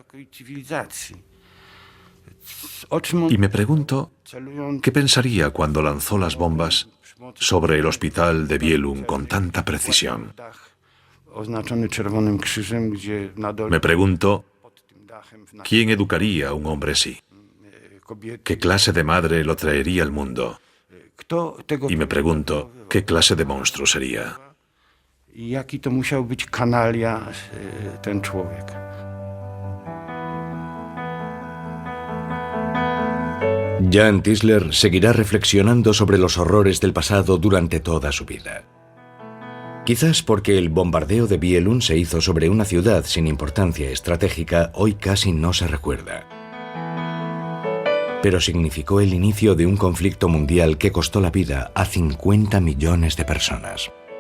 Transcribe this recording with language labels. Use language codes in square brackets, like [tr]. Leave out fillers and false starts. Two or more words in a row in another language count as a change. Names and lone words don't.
[es] y me pregunto qué pensaría cuando lanzó las bombas sobre el hospital de Bieluń con tanta precisión. Me pregunto quién educaría a un hombre así. ¿Qué clase de madre lo traería al mundo? Y me pregunto, ¿qué clase de monstruo sería? [pl] Jaki to musiał być kanalia ten człowiek. [es] Jan Tyszler seguirá reflexionando sobre los horrores del pasado durante toda su vida. Quizás porque el bombardeo de Bieluń se hizo sobre una ciudad sin importancia estratégica, hoy casi no se recuerda. Pero significó el inicio de un conflicto mundial que costó la vida a 50 millones de personas.